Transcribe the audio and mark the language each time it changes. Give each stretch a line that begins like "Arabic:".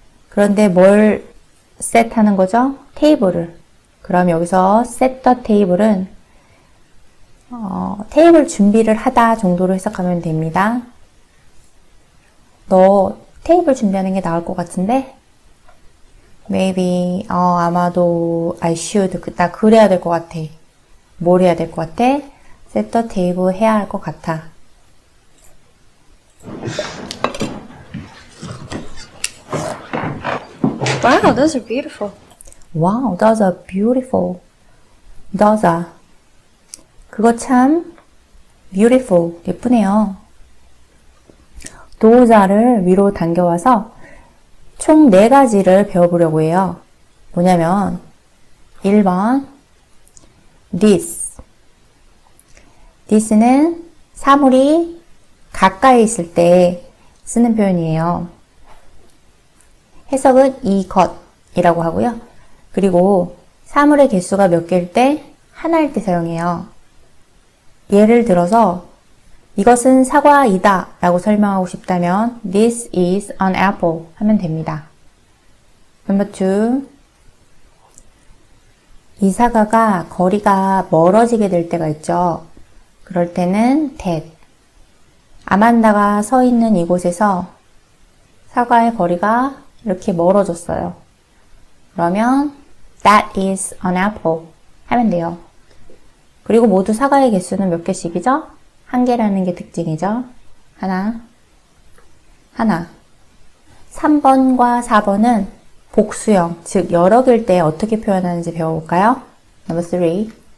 Korean: 그런데 뭘 set 하는 거죠? 테이블을. 그럼 여기서
English: set the table
Korean: 은 테이블 준비를 하다 정도로 해석하면 됩니다. 너 테이블 준비하는 게 나을 것 같은데?
English: Maybe
Korean: 아마도
English: I should.
Korean: 나 그래야 될 것 같아. 뭘 해야 될 것 같아?
English: set the table
Korean: 해야 할 것 같아.
English: Wow, those are beautiful. Wow, those are beautiful. Those are.
Korean: 그거 참 beautiful. 예쁘네요.
English: those are
Korean: 를 위로 당겨와서 총 4가지를 배워보려고 해요. 뭐냐면 1번 this. this는 사물이 가까이 있을 때 쓰는 표현이에요. 해석은 이것이라고 하고요. 그리고 사물의 개수가 몇 개일 때 하나일 때 사용해요. 예를 들어서 이것은 사과이다 라고 설명하고 싶다면
English: This is an apple
Korean: 하면 됩니다.
English: Number 2.
Korean: 이 사과가 거리가 멀어지게 될 때가 있죠. 그럴 때는 that. 아만다가 서 있는 이곳에서 사과의 거리가 이렇게 멀어졌어요. 그러면
English: That is an apple
Korean: 하면 돼요. 그리고 모두 사과의 개수는 몇 개씩이죠? 1개라는 게 특징이죠. 하나. 3번과 4번은 복수형, 즉 여러 개일 때 어떻게 표현하는지 배워볼까요?
English: Number 3.